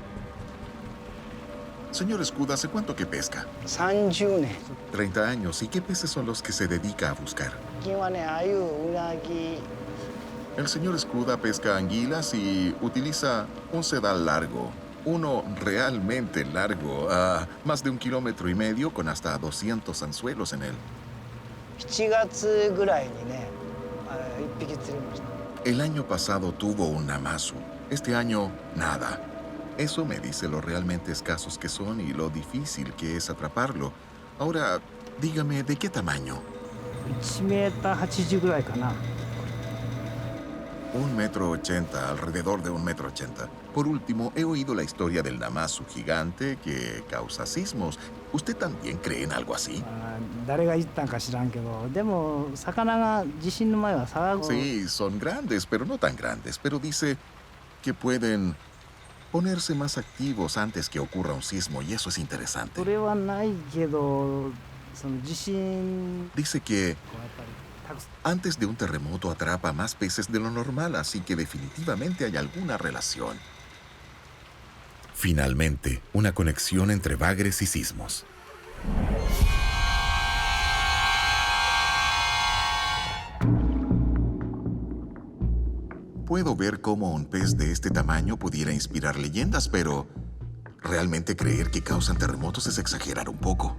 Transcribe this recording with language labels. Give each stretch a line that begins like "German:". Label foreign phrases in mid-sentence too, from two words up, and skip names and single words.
Spanish: Señor Skuda, ¿hace cuánto que pesca?
Japanese: 30年
Spanish: 30 años. ¿Y qué peces son los que se dedica a buscar?
Japanese: 最近はね、鮎、ウナギ、
Spanish: El señor Skuda pesca anguilas y utiliza un sedal largo. Uno realmente largo, más de 1,5 kilómetros con hasta 200 anzuelos en él.
Japanese: 7 月ぐらいにね、1匹釣りました。
Spanish: El año pasado tuvo un namazu. Este año, nada. Eso me dice lo realmente escasos que son y lo difícil que es atraparlo. Ahora, dígame, ¿de qué tamaño?
Japanese: 1 メーター80ぐらいかな。
Spanish: 1,80 m, alrededor de 1,80 m. Por último, he oído la historia del namazu gigante que causa sismos. ¿Usted también cree en algo así?
Japanese: 誰が言ったんか知らんけど、でも魚が地震の前は騒ぐ。
Spanish: Sí, son grandes, pero no tan grandes. Pero dice que pueden ponerse más activos antes que ocurra un sismo, y eso es
Japanese: そ
Spanish: interesante.
Japanese: れはないけど、その地震
Spanish: Dice que
Japanese: やっぱりたくさん
Spanish: antes de un terremoto atrapa más peces de lo normal, así que definitivamente hay alguna relación. Finalmente, una conexión entre bagres y sismos. Puedo ver cómo un pez de este tamaño pudiera inspirar leyendas, pero realmente creer que causan terremotos es exagerar un poco.